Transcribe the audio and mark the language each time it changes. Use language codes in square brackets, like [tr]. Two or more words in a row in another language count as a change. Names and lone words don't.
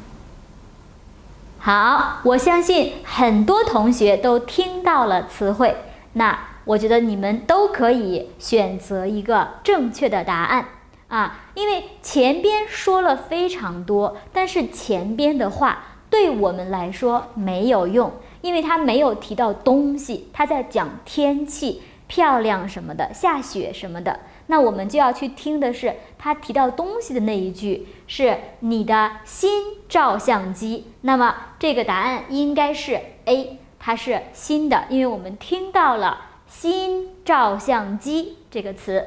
[zh] 好，我相信很多同學都听到了詞彙，那我覺得你們都可以選擇一個正確的答案啊，因為前邊說了非常多，但是前邊的話對我們來說沒有用，因為他沒有提到東西，他在講天氣漂亮什麼的，下雪什麼的。那我們就要去聽的是他提到東西的那一句，是你的新照相機。那麼這個答案應該是 A， 它是新的，因為我們聽到了新照相機這個詞。